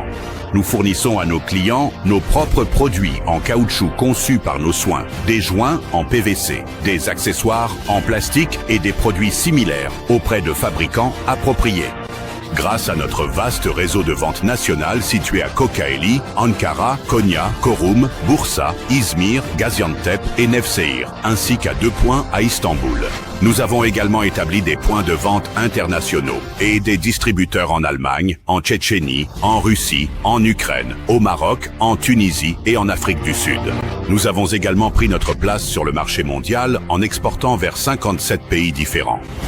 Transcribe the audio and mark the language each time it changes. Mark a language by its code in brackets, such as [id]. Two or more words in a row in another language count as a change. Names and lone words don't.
[fr] Nous fournissons à nos clients nos propres produits en caoutchouc conçus par nos soins, des joints en PVC, des accessoires en plastique et des produits similaires auprès de fabricants appropriés. Grâce à notre vaste réseau de vente nationale situé à Kocaeli, Ankara, Konya, Çorum, Bursa, İzmir, Gaziantep et Nevşehir, ainsi qu'à 2 points à Istanbul. Nous avons également établi des points de vente internationaux et des distributeurs en Allemagne, en Tchétchénie, en Russie, en Ukraine, au Maroc, en Tunisie et en Afrique du Sud. Nous avons également pris notre place sur le marché mondial en exportant vers 57 pays différents.